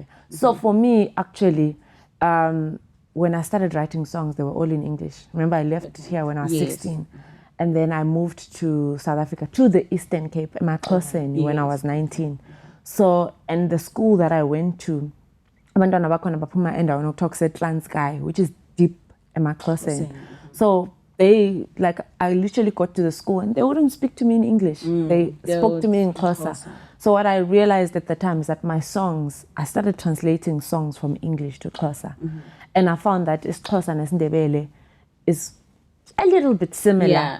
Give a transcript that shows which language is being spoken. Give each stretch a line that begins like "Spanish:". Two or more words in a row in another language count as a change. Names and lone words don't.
English: So for me, actually, when I started writing songs, they were all in English. Remember, I left here when I was 16. And then I moved to South Africa, to the Eastern Cape, Emaxhoseni, when I was 19. So, and the school that I went to,
North Ndebele: abantwana bakhona baphuma endaweni okuthiwa kuseTranskei,
English: which is deep Emaxhoseni. So they, like, I literally got to the school and they wouldn't speak to me in English. They spoke to me in Xhosa. So what I realized at the time is that my songs, I started translating songs from English to Xhosa. And I found that Xhosa and Ndebele is a little bit similar.